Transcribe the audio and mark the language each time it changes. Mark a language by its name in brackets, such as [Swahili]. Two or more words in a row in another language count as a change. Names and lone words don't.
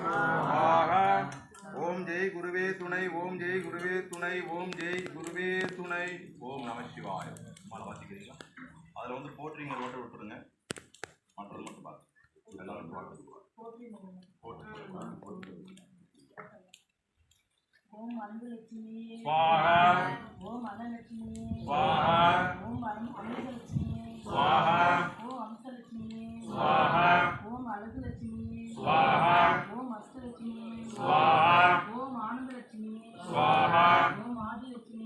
[Tamil] ஓம் ஜெய் குருவே துணை ஓம் ஜெய் குருவே துணை ஓம் ஜெய் குருவே துணை [Sanskrit] ॐ नमः शिवाय [Tamil] மாலை வாசிக்கிறீங்களா அதில் வந்து போற்றிங்க ரோட்டை விட்டுருங்க மற்றது மட்டும் பார்த்து எல்லாரும் பார்த்து ஓம் அன்புலட்சுமி स्वाहा ஓம் அனலட்சுமி स्वाहा ஓம் அமிர்தலட்சுமி स्वाहा ஓம் அம்சலட்சுமி स्वाहा ஓம் அழகுலட்சுமி स्वाहा ஓம் அஷ்டலட்சுமி स्वाहा ஓம் ஆனந்தலட்சுமி स्वाहा ஓம் ஆதிலட்சுமி